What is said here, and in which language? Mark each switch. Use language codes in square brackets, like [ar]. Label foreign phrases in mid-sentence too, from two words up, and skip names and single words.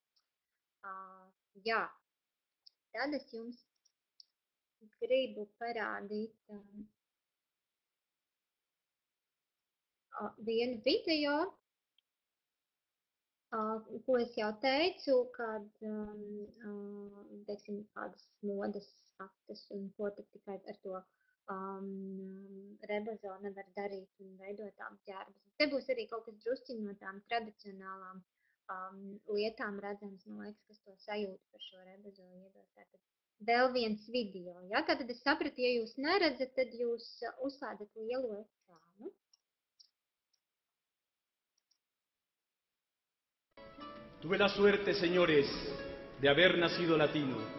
[lv] Jā, tad es jums gribu parādīt vienu video, ko es jau teicu, kad, teiksim, kādas modas aktas un ko tikai ar to rebazo nevar darīt un veidot apģērbus. Te būs arī kaut kas drusciņ no tām tradicionālām lietām redzams, man liekas, kas to sajūta par šo rebazo iedos. Tātad vēl viens video, ja? Tātad es sapratu, ja jūs neredzat, tad jūs uzslēdzat lielo ekrānu. [es] Tuve la suerte, señores, de haber nacido latino.